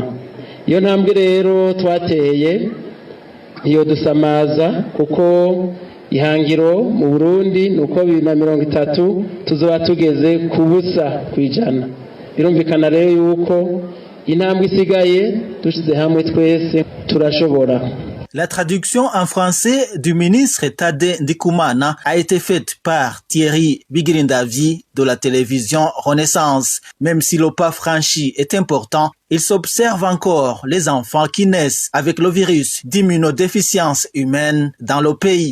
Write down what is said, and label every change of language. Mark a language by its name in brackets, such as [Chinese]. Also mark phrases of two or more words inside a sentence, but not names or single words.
[Rundi] Iyo ntambwe rero twateye iyo dusamaza kuko ihangiro mu Burundi nuko 2030 tuzoba tugeze ku 0%. Birumvikana rero yuko intambwe isigaye dushize hamwe twese turashobora. [French] La traduction en français du ministre Tade Ndikumana a été faite par Thierry Bigirindavi de la télévision Renaissance. Même si le pas franchi est important, il s'observe encore les enfants qui naissent avec le virus d'immunodéficience humaine dans le pays.